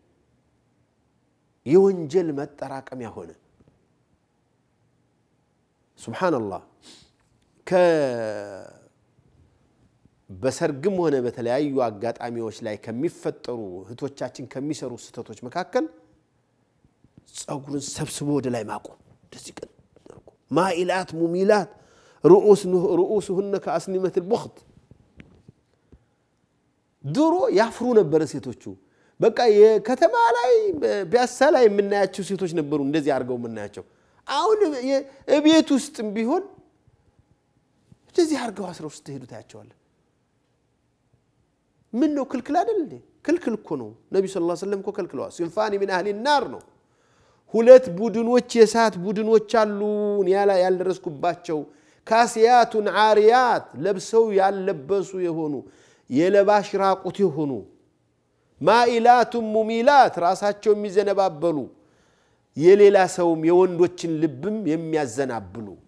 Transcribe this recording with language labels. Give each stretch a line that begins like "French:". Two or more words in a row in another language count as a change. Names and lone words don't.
Amharic: የወንጀል መጠራቀሚያ ሆነ ሱብሃንአላህ በሰርግም ሆነ በተለያዩ አጋጣሚዎች ላይ ከሚፈጠሩ ህቶቻችን ከሚሰሩ ስተቶች መካከል ጸጉርን ሰብስቦ ወደ ላይ ማቆም እንደዚህ ቀን
Arabic: مائلات مميلات رؤوسهن كأسنمة البخت
Amharic: ድሮ ያፍሩ ነበር ሴቶቹ በቃ የከተማ ላይ ቢያሳ ላይ የምናያቸው ሴቶች ነበሩ እንደዚህ አርገው የምናያቸው አሁን የቤት ውስጥም ቢሆን እንደዚህ አርገው አስረው ስትሄዱ ታያቸዋል ምን ነው ክልክል አይደል እንዴ ክልክል እኮ ነው ነብዩ
Arabic: صلى الله عليه وسلم
Amharic: እኮ ከልክለዋል
Arabic: صنفان من اهل النار
Amharic: ነው ሁለት ቡድኖች የሳት ቡድኖች አሉ ያልደረስኩባቸው
Arabic: كاسيات عاريات
Amharic: ለብሰው ያለበሱ የሆኑ የለባሽ ራቁት የሆኑ
Arabic: مائلات مميلات
Amharic: ራሳቸው የሚዘነባበሉ የሌላ ሰውም የወንዶችን ልብም የሚያዘናብሉ